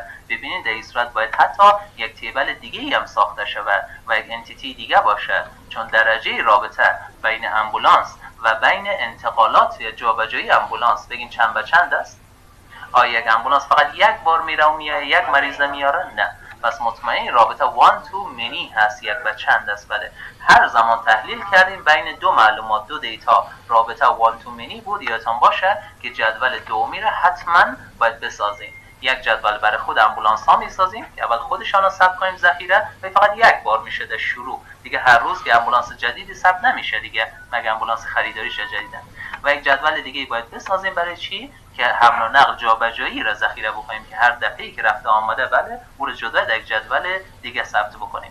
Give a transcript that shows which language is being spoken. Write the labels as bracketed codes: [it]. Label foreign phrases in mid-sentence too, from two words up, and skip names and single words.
[fa] ببینید در این صورت باید حتی یک تیبل دیگه هم ساخته شود و یک انتیتی دیگه باشه، چون درجه رابطه بین امبولانس و بین انتقالات یا جابجایی امبولانس بگین چند به چند است. آیا یک امبولانس فقط یک بار میره و میاد یک مریض میاره؟ نه. پس مطمئن رابطه [en] one to many [fa] هست، یک به چند است. بله، هر زمان تحلیل کردیم بین دو معلومات، دو دیتا، رابطه [en] one to many [fa] بود. یادتان باشه که جدول دومی را حتما باید بسازیم. یک جدول برای خود امبولانس ها میسازیم که اول خودشان رو ثبت کنیم ذخیره و فقط یک بار میشه در شروع، دیگه هر روز که امبولانس جدیدی ثبت نمیشه دیگه، مگه امبولانس خریداریش جدیده. و یک جدول دیگه باید بسازیم برای چی؟ که حمل و نقل جابجایی را ذخیره بکنیم که هر دفعه‌ای که رفته آمده بله او رو جدا در یک جدول دیگه ثبت بکنیم.